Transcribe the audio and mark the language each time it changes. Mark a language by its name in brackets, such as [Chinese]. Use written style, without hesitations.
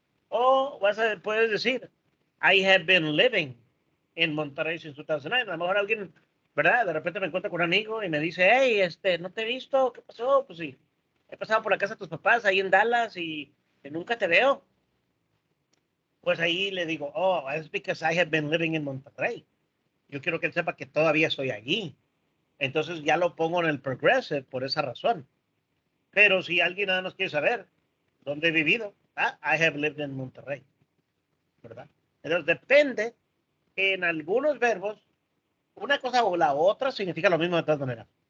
[Spanish] O puedes decir, [English] I have been living in Monterrey since 2009. [Spanish] A lo mejor alguien, ¿verdad? De repente me encuentro con un amigo y me dice, [English] hey, [Spanish] no te he visto, ¿qué pasó? Pues sí, he pasado por la casa de tus papás ahí en Dallas y nunca te veo. Pues ahí le digo, [English] oh, it's because I have been living in Monterrey. [Spanish] Yo quiero que él sepa que todavía estoy allí. Entonces ya lo pongo en el progressive por esa razón. Pero si alguien nada más quiere saber dónde he vivido, [English] I have lived in Monterrey, [Spanish] ¿verdad? Entonces depende, en algunos verbos, una cosa o la otra significa lo mismo de todas maneras.